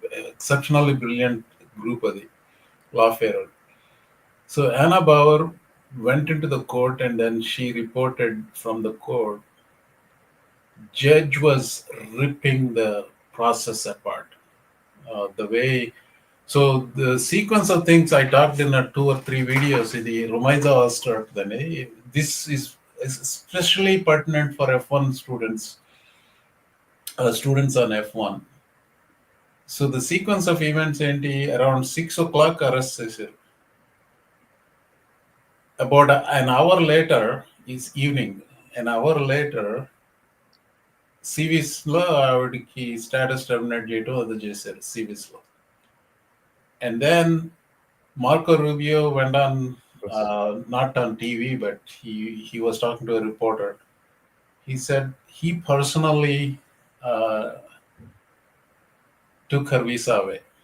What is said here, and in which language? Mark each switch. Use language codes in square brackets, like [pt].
[en] exceptionally brilliant group [te] అది [en] Lawfare. So Anna Bauer went into the court and then she reported from the court. Judge was ripping the process apart. The way, so the sequence of things I talked in 2 or 3 videos in the Rumaiza Alster. This is especially pertinent for F1 students on F1. So the sequence of events around 6 o'clock arrest [te] చేశారు. [en] About an hour later is evening. An hour later, [te] సివిస్లో ఆవిడకి status terminate చేయడం అది చేశారు సివిస్లో. [en] And then Marco Rubio went on, not on TV, but he was talking to a reporter. He said he personally took her visa away.